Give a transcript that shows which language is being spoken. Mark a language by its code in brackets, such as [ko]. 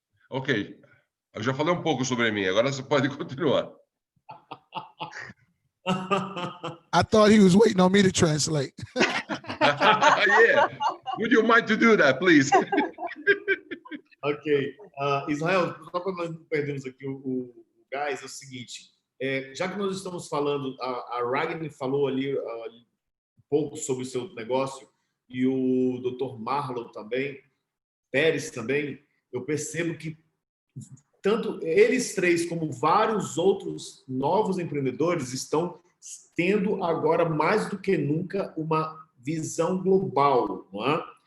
[pt] Ok, eu já falei um pouco sobre mim, agora você pode continuar. [en] I thought he was waiting on me to translate. Yeah. Would you mind to do that, please? [pt] Ok. Israel, só para nós não perdermos aqui o gás, é o seguinte, já que nós estamos falando, a Ragni falou ali um pouco sobre o seu negócio, e o Dr. Marlon também, Pérez também, eu percebo que tanto eles três como vários outros novos empreendedores estão tendo agora mais do que nunca uma visão global, não é?